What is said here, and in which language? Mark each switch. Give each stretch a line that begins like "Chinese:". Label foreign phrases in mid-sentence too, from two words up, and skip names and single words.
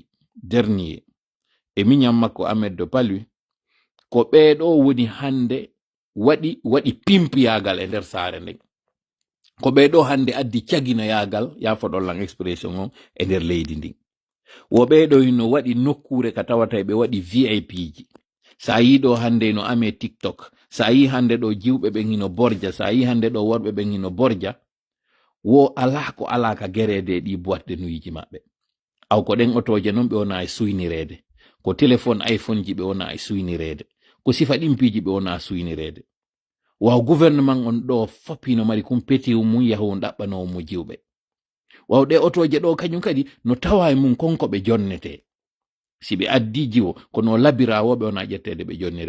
Fula: dernier e miñam makko Ahmed de Palui ko ɓeeɗo woni hande waɗi pimpiyagal e nder saare nden ko ɓeeɗo hande addi cagina yagal yafoɗollan expression on e nder leydi ndin wo ɓeeɗo no waɗi nokkure ka tawata ɓe waɗi VIP ji sa yi ɗo hande no ame TikTok sa yi hande ɗo jiwɓe ɓen hino borja sa yi hande ɗo worɓe ɓen hino borja wo ala ko ala ka gerede ɗi
French: boîte de nuit
Fula: ji maɓɓe aw ko ɗen otoje noon ɓe wona e suynirede ko téléphone iPhone ji ɓe wona e suynirede ko sifa ɗimpiji ɓe wona suynirede waw gouvernement on ɗo foppino mari kumpeti mum yahu ɗaɓɓanowo mo jiwɓe waw ɗe otoje ɗo kañum kadi no tawa e mum konko ɓe jonnete si ɓe addi jiwo kono labirawo ɓe wona ƴettede ɓe jonnirede